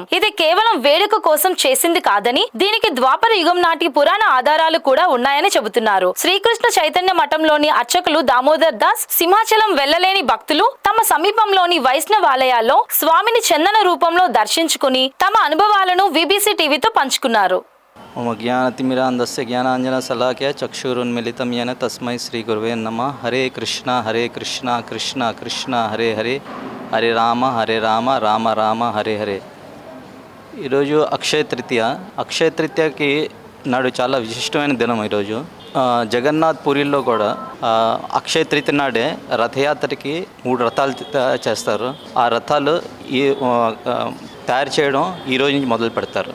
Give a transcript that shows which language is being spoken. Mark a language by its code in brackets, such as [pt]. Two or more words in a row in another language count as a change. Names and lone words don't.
[te] ఇది కేవలం వేడుక కోసం చేసింది కాదని, దీనికి ద్వాపర యుగం నాటి పురాణ ఆధారాలు కూడా ఉన్నాయని చెబుతున్నారు. శ్రీకృష్ణ చైతన్య మఠంలోని అర్చకులు దామోదర్ దాస్, సింహాచలం వెళ్లలేని భక్తులు తమ సమీపంలోని వైష్ణవాలయాల్లో స్వామిని చందన రూపంలో దర్శించుకుని తమ అనుభవాలను విబిసి టీవీతో పంచుకున్నారు. [sa] ओम ज्ञानतिमिरान्धस्य ज्ञानाञ्जनशलाकया चक्षुरुन्मिलितं येन तस्मै श्रीगुरुवे नमः। हरे कृष्णा कृष्णा कृष्णा हरे हरे, हरे राम राम राम हरे हरे। [te] ఈరోజు అక్షయ తృతీయకి నాడు చాలా విశిష్టమైన దినం ఈరోజు. జగన్నాథ్ పూరిలో కూడా అక్షయ తృతీయ నాడే రథయాత్రకి 3 రథాలు చేస్తారు. ఆ రథాలు తయారు చేయడం ఈరోజు నుంచి మొదలు పెడతారు.